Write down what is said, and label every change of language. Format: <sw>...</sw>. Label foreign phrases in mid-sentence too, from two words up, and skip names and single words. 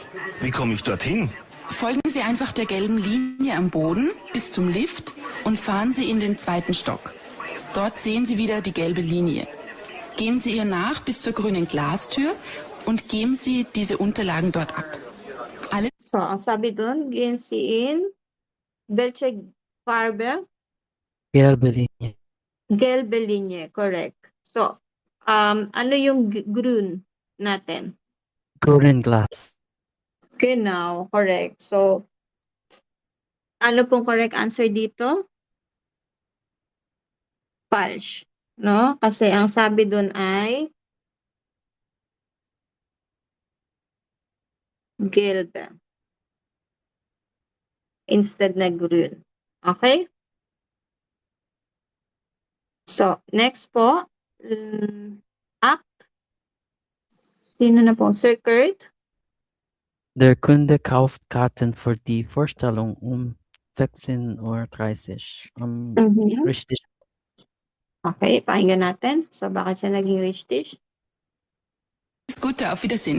<de>Wie komme ich dorthin? Folgen Sie einfach der gelben Linie am Boden bis zum Lift und fahren Sie in den 2. Stock. Dort sehen Sie wieder die gelbe Linie. Gehen Sie ihr nach bis zur grünen Glastür und geben Sie diese Unterlagen dort ab. Alle</de> <tl>So, ang sabi dun,</tl> <de>gehen Sie in welche Farbe? Gelbe linya. Gelbe Linie,</de> <tl>correct. So, ano yung grün natin?</tl> <en>Green glass.</en> <de>Genau, correct.</de> <tl>So, ano pong correct answer dito? False, no? Kasi ang sabi dun ay gelbe instead na grün. Okay? So, next po, act. Sino na po? Sir Kurt?</tl> <de>Der Kunde kauft Karten für die Vorstellung um 16:30 Uhr. Richtig.</de> <tl>Okay, pakinggan natin. So, bakit siya naging richtig?</tl> <de>Alles Gute, auf Wiedersehen.</de>